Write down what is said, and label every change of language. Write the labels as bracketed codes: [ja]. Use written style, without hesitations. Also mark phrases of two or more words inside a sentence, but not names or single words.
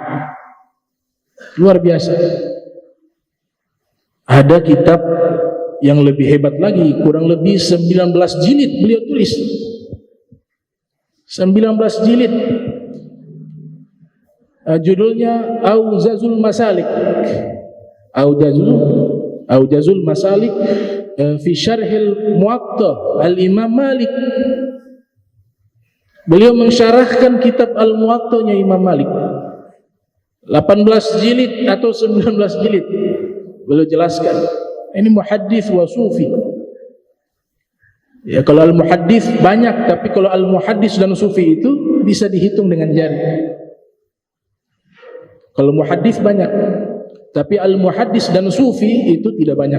[id] Luar biasa. Ada kitab yang lebih hebat lagi, kurang lebih 19 jilid beliau tulis. 19 jilid. Judulnya Aujazul Masalik. Aujazul Masalik fi Syarhil Muwatta Al-Imam Malik. Beliau mensyarahkan kitab Al-Muwatta'nya Imam Malik. 18 jilid atau 19 jilid. Beliau jelaskan. Ini [ar] muhaddits wa sufi. [id] Ya, kalau al-muhaddits banyak, tapi kalau al-muhaddits dan sufi itu bisa dihitung dengan jari. Kalau muhaddits banyak, tapi al-muhaddits dan sufi itu tidak banyak.